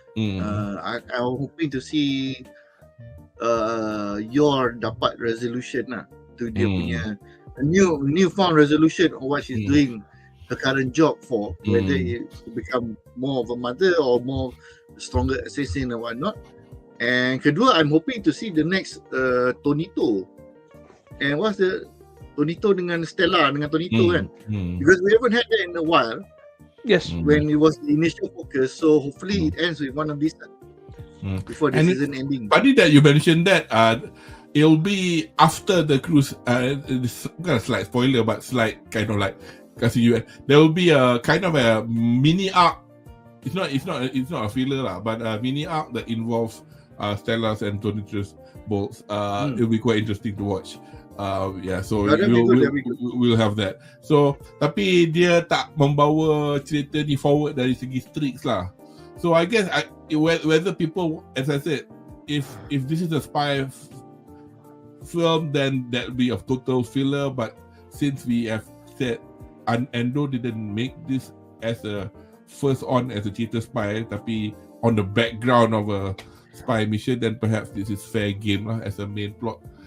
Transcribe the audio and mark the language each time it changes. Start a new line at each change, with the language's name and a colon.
English: I'm hoping to see your
Malay: dapat
English: resolution lah to
Malay: dia punya
English: newfound resolution of what she's doing her current job for, whether it become more of a mother or more stronger assassin or whatnot. And
Malay: kedua,
English: I'm hoping to see the next Tonito. And what's the Tonito
Malay: dengan Stella dengan
English: Tonito kan? Because we haven't had that in a while. Yes. When it was the initial focus, so hopefully it ends with one of these before the season ending. Funny that you mentioned that. It'll be after the cruise. It's not a slight spoiler, but slight kind of like
Malay: kasih
English: you. There will be a kind of a mini arc. It's not a filler lah, but a mini arc that involves Stella's and Tonito's bolts. It'll be quite interesting to watch. So we'll have that.
Malay: So tapi dia tak membawa cerita ni forward dari segi streaks lah.
English: So I guess whether people, as I said, if this is a spy film, then that'll be a total filler. But since we have said Endo didn't make this as a first on as a
Malay: cerita spy, tapi
English: on the background of a spy mission, then perhaps this is fair game lah as a main plot.